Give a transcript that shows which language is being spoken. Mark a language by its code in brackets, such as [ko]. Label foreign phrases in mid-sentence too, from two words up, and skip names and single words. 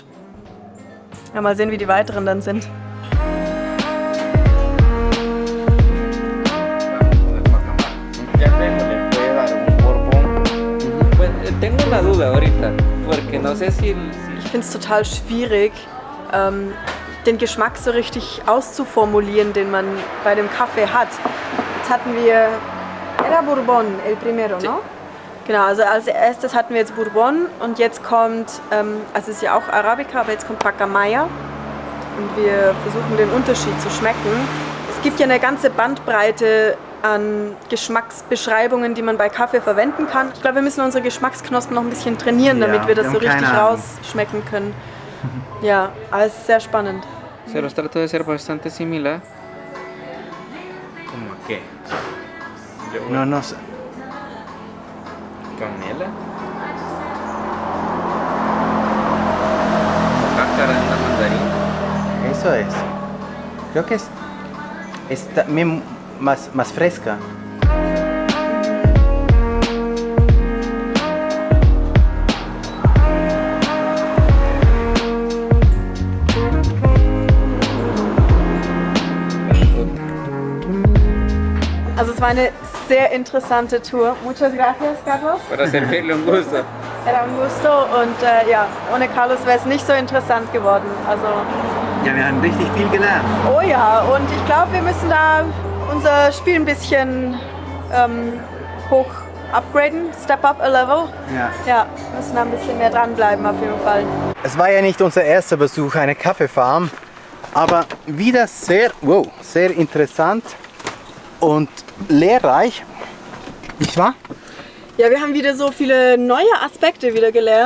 [de] Ja, mal sehen, wie die weiteren dann sind. Ich finde es total schwierig, den Geschmack so richtig auszuformulieren, den man bei dem Kaffee hat. Jetzt hatten wir [es] Era Bourbon, el primero, no? [de] Genau, also als erstes hatten wir jetzt Bourbon und jetzt kommt, also es ist ja auch Arabica, aber jetzt kommt Pacamaya und wir versuchen den Unterschied zu schmecken. Es gibt ja eine ganze Bandbreite an Geschmacksbeschreibungen, die man bei Kaffee verwenden kann. Ich glaube, wir müssen unsere Geschmacksknospen noch ein bisschen trainieren, damit wir das so richtig rausschmecken können. Ja, aber es ist sehr spannend. [es] Se los trato de ser bastante similar. ¿Cómo qué? No, no sé. Canela. eso es. Creo que es también más fresca. [de] Also es war eine sehr interessante Tour. [es] Muchas gracias, Carlos. Para servirle un gusto. Era un gusto [de] und ja, ohne Carlos wäre es nicht so interessant geworden. Also, Ja, wir haben richtig viel gelernt. oh ja, und ich glaube, wir müssen da unser Spiel ein bisschen hoch upgraden, [en] step up a level. [de] Ja. Ja, müssen da ein bisschen mehr dranbleiben auf jeden Fall. Es war ja nicht unser erster Besuch einer Kaffeefarm, aber wieder sehr interessant und lehrreich. Nicht wahr? Ja, wir haben wieder so viele neue Aspekte wieder gelernt.